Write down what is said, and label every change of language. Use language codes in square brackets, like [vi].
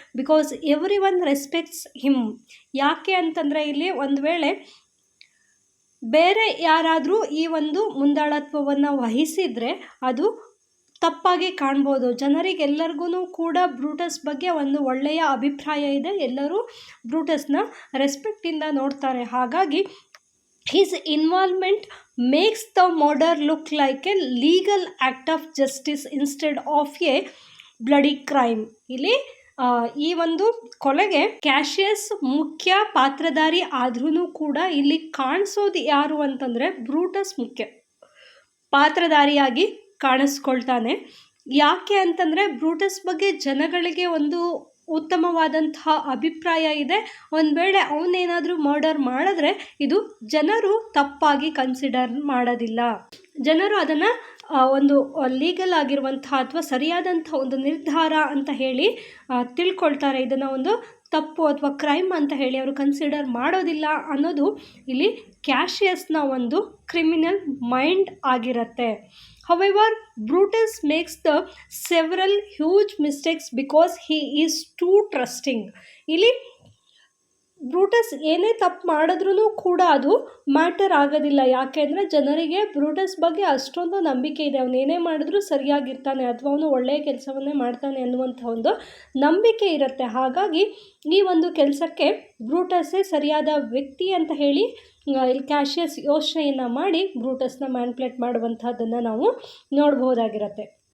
[en] Because everyone respects him. [kn] ಯಾಕೆ ಅಂತಂದರೆ ಇಲ್ಲಿ ಒಂದು ವೇಳೆ ಬೇರೆ ಯಾರಾದರೂ ಈ ಒಂದು ಮುಂದಾಳತ್ವವನ್ನು ವಹಿಸಿದರೆ ಅದು ತಪ್ಪಾಗಿ ಕಾಣ್ಬೋದು. ಜನರಿಗೆಲ್ಲರಿಗೂ ಕೂಡ ಬ್ರೂಟಸ್ ಬಗ್ಗೆ ಒಂದು ಒಳ್ಳೆಯ ಅಭಿಪ್ರಾಯ ಇದೆ. ಎಲ್ಲರೂ ಬ್ರೂಟಸ್ನ ರೆಸ್ಪೆಕ್ಟಿಂದ ನೋಡ್ತಾರೆ. ಹಾಗಾಗಿ [en] his involvement makes the murder look like a legal act of justice instead of a bloody crime. [kn] ಇಲ್ಲಿ ಈ ಒಂದು ಕೊಲೆಗೆ ಕ್ಯಾಶಿಯಸ್ ಮುಖ್ಯ ಪಾತ್ರಧಾರಿ ಆದ್ರೂ ಕೂಡ ಇಲ್ಲಿ ಕಾಣಿಸೋದು ಯಾರು ಅಂತಂದರೆ ಬ್ರೂಟಸ್ ಮುಖ್ಯ ಪಾತ್ರಧಾರಿಯಾಗಿ ಕಾಣಿಸ್ಕೊಳ್ತಾನೆ. ಯಾಕೆ ಅಂತಂದರೆ ಬ್ರೂಟಸ್ ಬಗ್ಗೆ ಜನಗಳಿಗೆ ಒಂದು ಉತ್ತಮವಾದಂತಹ ಅಭಿಪ್ರಾಯ ಇದೆ. ಒಂದು ವೇಳೆ ಅವನೇನಾದರೂ ಮರ್ಡರ್ ಮಾಡಿದ್ರೆ ಇದು ಜನರು ತಪ್ಪಾಗಿ ಕನ್ಸಿಡರ್ ಮಾಡೋದಿಲ್ಲ. ಜನರು ಅದನ್ನು ಒಂದು ಲೀಗಲ್ ಆಗಿರುವಂತಹ ಅಥವಾ ಸರಿಯಾದಂಥ ಒಂದು ನಿರ್ಧಾರ ಅಂತ ಹೇಳಿ ತಿಳ್ಕೊಳ್ತಾರೆ. ಇದನ್ನು ಒಂದು ತಪ್ಪು ಅಥವಾ ಕ್ರೈಮ್ ಅಂತ ಹೇಳಿ ಅವರು ಕನ್ಸಿಡರ್ ಮಾಡೋದಿಲ್ಲ ಅನ್ನೋದು ಇಲ್ಲಿ ಕ್ಯಾಶಿಯಸ್ನ ಒಂದು ಕ್ರಿಮಿನಲ್ ಮೈಂಡ್ ಆಗಿರುತ್ತೆ. [en] However, Brutus makes the several huge mistakes because he is too trusting. [kn] ಇಲ್ಲಿ ಬ್ರೂಟಸ್ ಏನೇ ತಪ್ಪು ಮಾಡಿದ್ರೂ ಕೂಡ ಅದು ಮ್ಯಾಟರ್ ಆಗೋದಿಲ್ಲ. ಯಾಕೆಂದರೆ ಜನರಿಗೆ ಬ್ರೂಟಸ್ ಬಗ್ಗೆ ಅಷ್ಟೊಂದು ನಂಬಿಕೆ ಇದೆ. ಅವನು ಏನೇ ಮಾಡಿದ್ರೂ ಸರಿಯಾಗಿರ್ತಾನೆ ಅಥವಾ ಅವನು ಒಳ್ಳೆಯ ಕೆಲಸವನ್ನೇ ಮಾಡ್ತಾನೆ ಅನ್ನುವಂಥ ಒಂದು ನಂಬಿಕೆ ಇರುತ್ತೆ. ಹಾಗಾಗಿ ಈ ಒಂದು ಕೆಲಸಕ್ಕೆ ಬ್ರೂಟಸ್ಸೇ ಸರಿಯಾದ ವ್ಯಕ್ತಿ ಅಂತ ಹೇಳಿ ಇಲ್ಲಿ ಕ್ಯಾಶಿಯಸ್ ಯೋಚನೆಯನ್ನು ಮಾಡಿ ಬ್ರೂಟಸ್ನ ಮ್ಯಾನ್ಪ್ಲೇಟ್ ಮಾಡುವಂಥದ್ದನ್ನು ನಾವು ನೋಡ್ಬೋದಾಗಿರುತ್ತೆ.